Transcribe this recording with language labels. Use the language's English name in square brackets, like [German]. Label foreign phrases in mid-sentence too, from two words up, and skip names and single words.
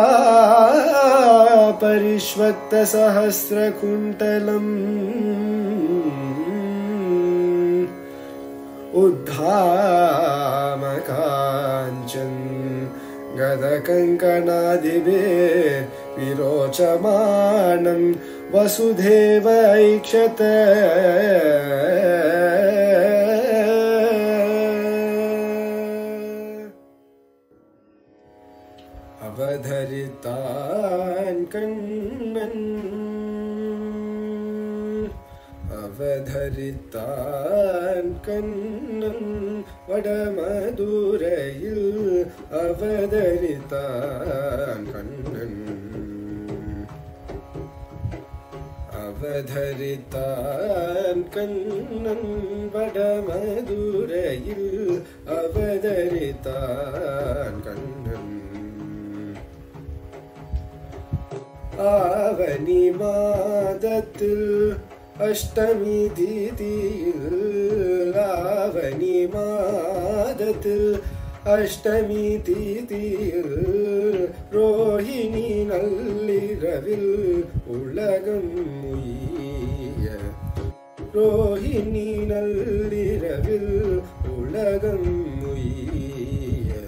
[Sanskrit] परिष्वक्तसहस्रकुण्डलम् उद्धामकाञ्चन गदकङ्कणादिभिर्विरोचमानं वसुदेव ऐक्षत [Tamil] அவதரித்தான் கண்ணன் அவதரித்தான் கண்ணன் வடமதுரையில் அவதரித்தான் கண்ணன் அவதரித்தான் கண்ணன் வடமதுரையில் அவதரித்தான் கண்ணன் ஆவணி மாதத்தில் அஷ்டமி திதியில் ஆவணி மாதத்தில் அஷ்டமி திதியில் ரோஹிணி நள்ளிரவில் உலகம் உய்ய ரோஹிணி நள்ளிரவில் உலகம் உய்ய